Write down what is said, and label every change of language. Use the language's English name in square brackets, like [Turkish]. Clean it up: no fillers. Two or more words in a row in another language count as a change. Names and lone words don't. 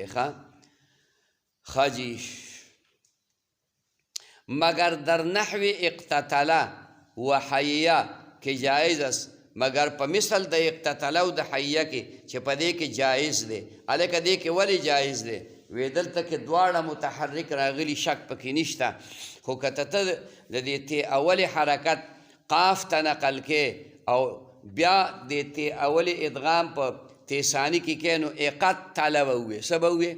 [Pashto] ښه جی. [Persian] مگر در نحو اقتتله و حیه کې جایز است، [Pashto] مگر په مثل د اقتتله او د حیه کې چې په دې کې جایز دی. هلکه دې کې ولې جایز دی؟ وی دلته کې دواړه متحرک راغلي، شک پکې نشته، خو که ته د دې تی اول حرکت قاف ته نقل کې او بیا د تی اول ادغام په تی ثانی کې کې نو اقتله به ووی، څه به ووی؟